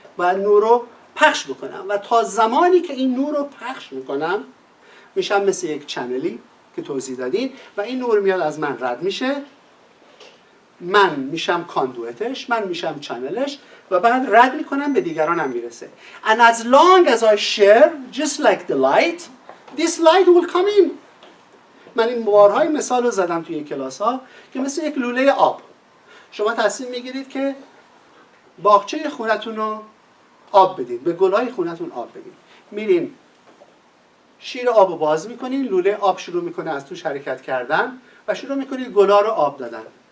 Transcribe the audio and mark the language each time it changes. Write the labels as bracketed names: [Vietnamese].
[Persian] باید نور رو پخش بکنم و تا زمانی که این نور رو پخش میکنم میشم مثل یک چنلی که توضیح دادین و این نور میاد از من رد میشه، من میشم کاندویتش، من میشم چنلش و بعد رد میکنم به دیگرانم میرسه. [English] And as long as I share, just like the light, this light will come in. [Persian] من این بارهای مثال رو زدم توی کلاس ها که مثل یک لوله آب شما تصمیم میگیرید که باغچه خونتون رو آب بدید، به گلهای خونتون آب بدید. میرین شیر آب رو باز میکنین، لوله آب شروع میکنه از توش حرکت کردن و شروع میکنید گلها رو آب دادن.